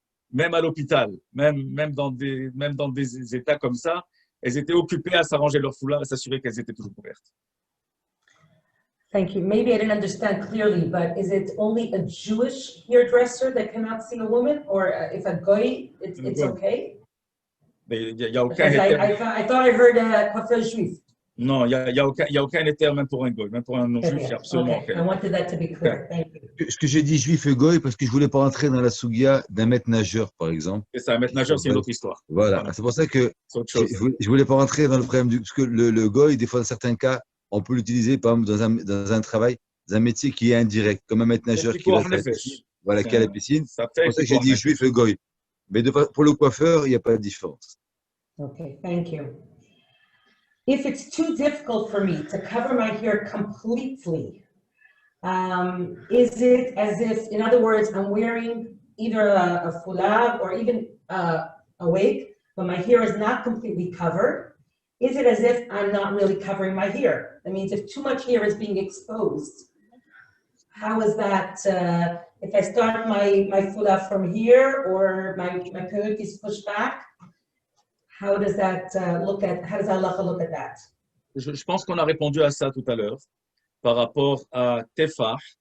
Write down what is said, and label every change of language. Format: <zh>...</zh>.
<fr>Même à l'hôpital, même dans des états comme ça, elles étaient occupées à s'arranger leur foulard et s'assurer qu'elles étaient toujours couvertes.</fr> <en>Thank you. Maybe I didn't understand clearly, but is it only a Jewish hairdresser that cannot see a woman, or if a goy, it's okay?</en> <fr>Mais il y a aucun</fr> <en>I thought I heard a</en> <fr>coiffeur juif. Non, il y a aucun éther, même pour un goy, même pour un non-juif, il y a absolument aucun.</fr> <en>I wanted that to be clear. Thank you.</en> <fr>Ce que j'ai dit juif et goy, parce que je ne voulais pas entrer dans la sougia d'un maître nageur, par exemple. C'est ça, un maître nageur, c'est une autre histoire. Voilà, c'est pour ça que je ne voulais pas rentrer dans le problème parce que le goy, des fois, dans certains cas, on peut l'utiliser, par exemple, dans un travail, dans un métier qui est indirect, comme un maître nageur qui va à la piscine. Voilà, qui a la piscine. C'est pour ça que j'ai dit juif et goy. Mais pour le coiffeur, il n'y a pas de différence.</fr> <en>Okay, thank you. If it's too difficult for me to cover my hair completely, is it as if, in other words, I'm wearing either a foulard or even a wig, but my hair is not completely covered? Is it as if I'm not really covering my hair? That means if too much hair is being exposed, how is that, if I start my foulard from here or my perruque is pushed back, how does that how does Allah look at that?</en> <fr>Je pense qu'on a répondu à ça tout à l'heure. par rapport à tefar.</fr>